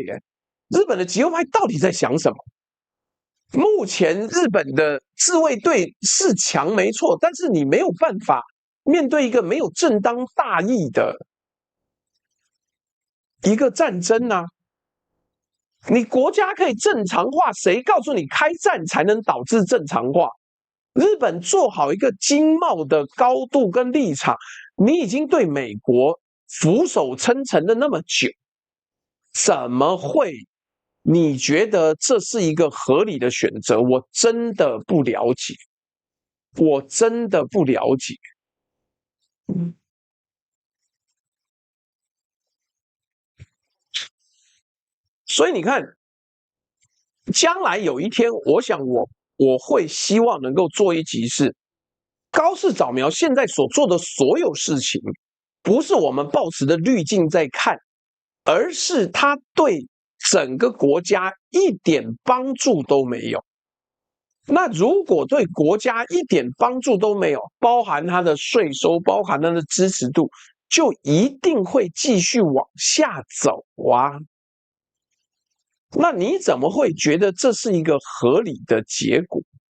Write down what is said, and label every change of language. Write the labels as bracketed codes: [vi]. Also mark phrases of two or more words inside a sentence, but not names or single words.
[zh] 日本的極右派到底在想什麼？目前日本的自衛隊是強沒錯，但是你沒有辦法面對一個沒有正當大義的一個戰爭啊！你國家可以正常化，誰告訴你開戰才能導致正常化？日本做好一個經貿的高度跟立場，你已經對美國俯首稱臣了那麼久，怎麼會？你覺得這是一個合理的選擇？我真的不了解，我真的不了解。所以你看，將來有一天，我想我會希望能夠做一集是高市早苗現在所做的所有事情，不是我們抱持的濾鏡在看，而是他對整個國家一點幫助都沒有。那如果對國家一點幫助都沒有，包含他的稅收，包含他的支持度，就一定會繼續往下走啊。那你怎麼會覺得這是一個合理的結果？